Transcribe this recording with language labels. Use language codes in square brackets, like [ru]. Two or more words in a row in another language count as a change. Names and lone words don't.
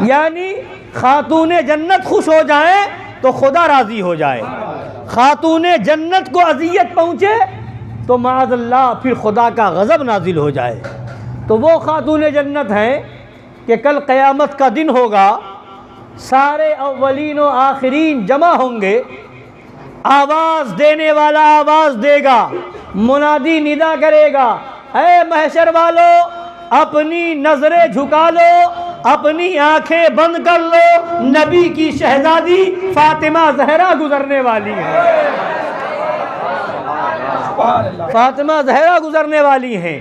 [ur] یعنی خاتون جنت خوش ہو جائیں تو خدا راضی ہو جائے، خاتون جنت کو اذیت پہنچے تو معاذ اللہ پھر خدا کا غضب نازل ہو جائے۔ تو وہ خاتون جنت ہیں کہ کل قیامت کا دن ہوگا، سارے اولین و آخرین جمع ہوں گے، آواز دینے والا آواز دے گا، منادی ندا کرے گا، اے محشر والو، اپنی نظریں جھکا لو، اپنی آنکھیں بند کر لو، نبی کی شہزادی فاطمہ زہرا گزرنے والی ہے، فاطمہ زہرا گزرنے والی ہیں۔